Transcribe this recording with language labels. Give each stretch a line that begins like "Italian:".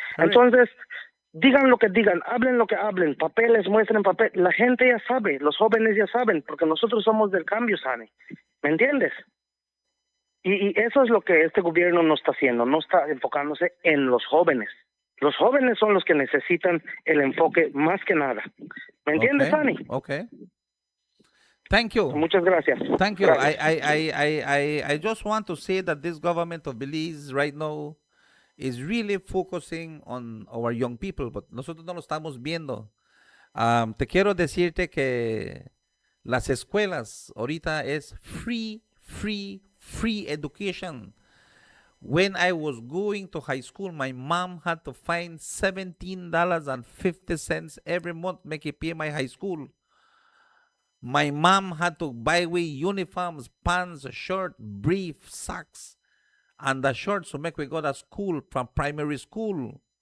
Spanish: Entonces, digan lo que digan, hablen lo que hablen, papeles, muestren papel, la gente ya sabe, los jóvenes ya saben, porque nosotros somos del cambio, Sani, ¿me entiendes? Y eso es lo que este gobierno no está haciendo, no está enfocándose en los jóvenes. Los jóvenes son los que necesitan el enfoque más que nada. ¿Me entiendes, Sani?
English: Okay. Thank you.
Spanish: Muchas gracias.
English: Thank you.
Spanish: Gracias.
English: I just want to say that this government of Belize right now is really focusing on our young people, but
Spanish: nosotros no lo estamos viendo. Te quiero decirte que las escuelas ahorita es
English: free education. When I was going to high school, my mom had to find $17.50 every month make it pay my high school. My mom had to buy me uniforms, pants, shirt, brief, socks, and the shorts to make we go to school from primary school.